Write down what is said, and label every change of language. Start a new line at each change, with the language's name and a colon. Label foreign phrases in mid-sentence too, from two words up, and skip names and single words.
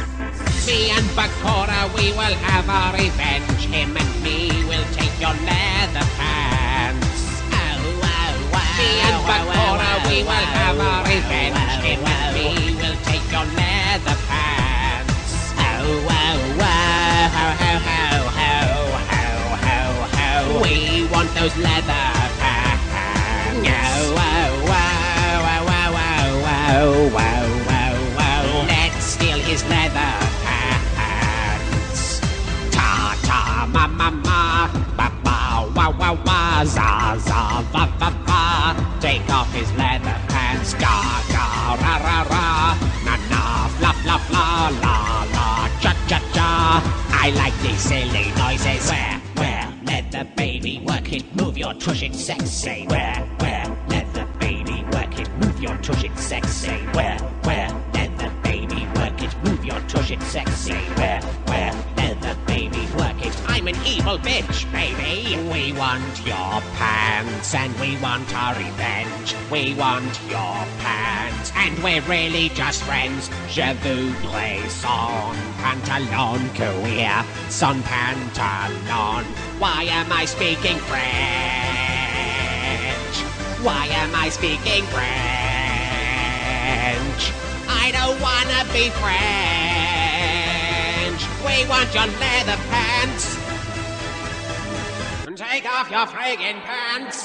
English: Me and Bakura, we will have our revenge. Him and me will take your leather pants. Oh, oh, oh. Me and Bakura, we will have our revenge. Him and me will take your leather pants. Oh, oh, oh, ho, ho, ho, ho, ho, ho, ho. We want those leather pants. Oh, oh, oh, oh, oh, oh, oh, oh, oh. Let's steal his leather pants. Ta ta ma ma ma, ba ba wa wa wa, za za va va va. Take off his leather pants. Ga ga ra ra ra, na na fla fla fla, la la cha cha cha. I like these silly noises. Where, let the baby work it, move your tush, it's sexy. Where, let the baby work it, move your tush, it's sexy. Where, let the baby work it, move your tush, it's sexy. Where, let the baby work it. I'm an evil bitch, baby. We want your pants and we want our revenge. We want your pants and we're really just friends.
French: Je voudrais son pantalon queer, son pantalon.
English: Why am I speaking French? Why am I speaking French? I don't wanna be French. We want your leather pants. Take off your friggin' pants.